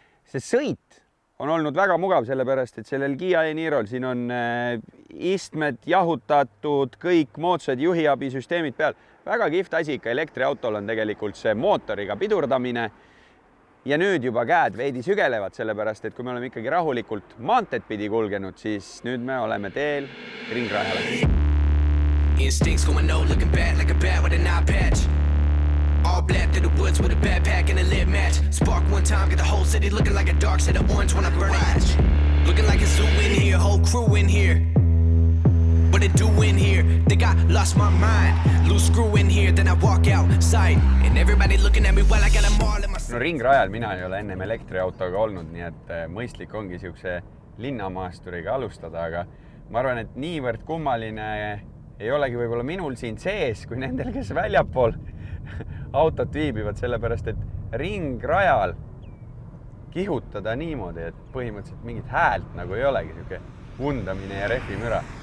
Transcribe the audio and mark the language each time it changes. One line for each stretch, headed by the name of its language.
Estonian: See sõit on olnud väga mugav, sellepärast, et sellel Kia e-Nirol siin on istmed jahutatud, kõik moodsad juhiabisüsteemid peal. Väga kihvt asi ikka elektriautol on tegelikult see mootoriga pidurdamine. Ja nüüd juba käed veidi sügelevad, sellepärast, et kui me oleme ikkagi rahulikult maanteed pidi kulgenud, siis nüüd me oleme teel ringrajale.
English: Instincts going no, looking bad like a bat with an eye patch. All black through the woods with a backpack and a lit match. Spark one time, get the whole city looking like a dark shade of orange when I burn it. Looking like a zoo in here, whole crew in here. What it do in here? Think I lost my mind. Loose screw in here, then I walk outside. And everybody looking at me while I got them all in my...
Estonian: No ringrajal mina ei ole ennem elektriautoga olnud, nii et mõistlik ongi siukse linnamaasturiga alustada, aga ma arvan, et niivõrd kummaline ei olegi võib-olla minul siin sees, kui nendel, kes väljapool autot viibivad, sellepärast, et ringrajal kihutada niimoodi, et põhimõtteliselt mingit häält nagu ei olegi, siuke vundamine ja rehvimüra.